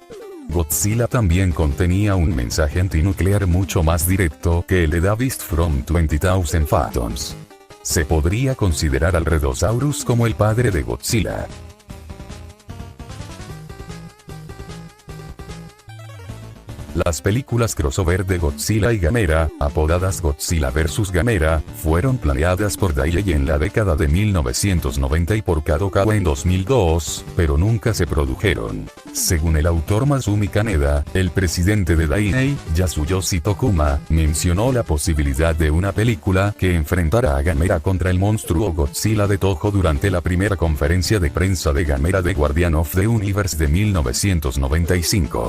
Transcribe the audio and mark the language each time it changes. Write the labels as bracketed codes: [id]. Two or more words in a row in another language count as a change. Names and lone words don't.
[es] Godzilla también contenía un mensaje antinuclear mucho más directo que el de The Beast from 20,000 Fathoms. Se podría considerar al Redosaurus como el padre de Godzilla. Las películas crossover de Godzilla y Gamera, apodadas Godzilla vs. Gamera, fueron planeadas por Daiei en la década de 1990 y por Kadokawa en 2002, pero nunca se produjeron. Según el autor Masumi Kaneda, el presidente de Daiei, Yasuyoshi Tokuma, mencionó la posibilidad de una película que enfrentara a Gamera contra el monstruo Godzilla de Toho durante la primera conferencia de prensa de Gamera de Guardian of the Universe de 1995.